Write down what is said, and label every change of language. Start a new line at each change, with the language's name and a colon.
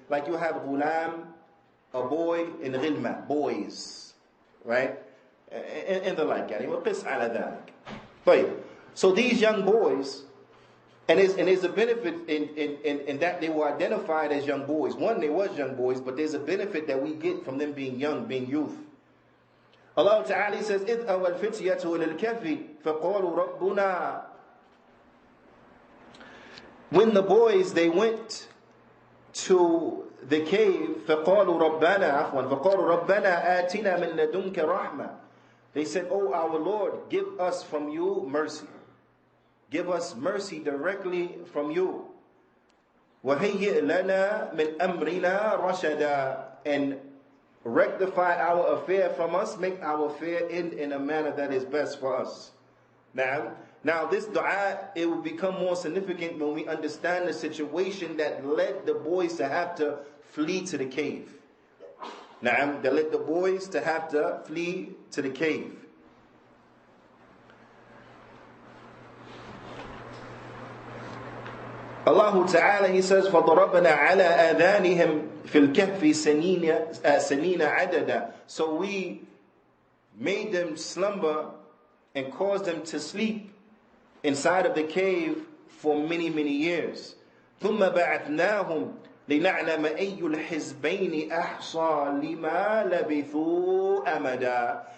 English: Like you have ghulam, a boy, and ghilma, boys. Right? And the like.
Arabic: وَقِسْ عَلَى ذَلك.
English: So these young boys, and there's a benefit in that they were identified as young boys. One, they was young boys, but there's a benefit that we get from them being young, being youth. Allah Ta'ala says,
Arabic: إِذْ أَوَى الْفِتْيَةُ إِلَى الْكَهْفِ فَقَالُوا رَبُّنَا.
English: When the boys, they went to the cave,
Arabic: فَقَالُوا رَبَّنَا فَقَالُوا رَبَّنَا آتِنَا مِن لَدُنْكَ رَحْمَةً.
English: They said, "Oh our Lord, give us from you mercy. Give us mercy directly from you.
Arabic: وَهَيِّئْ لَنَا مِنْ أَمْرِنَا رَشَدًا.
English: And rectify our affair from us, make our affair end in a manner that is best for us." Now this dua, it will become more significant when we understand the situation that led the boys to have to flee to the cave. That led the boys to have to flee to the cave. Allah Ta'ala, He says,
Arabic: فَضَرَبْنَا عَلَىٰ آذَانِهِمْ فِي الْكَهْفِ سَنِينَ عَدَدًا.
English: So we made them slumber and caused them to sleep inside of the cave for many, many years.
Arabic: ثُمَّ بَعَثْنَاهُمْ لِنَعْلَمَ أَيُّ الْحِزْبَيْنِ أَحْصَى لِمَا لَبِثُوا أَمَدًا.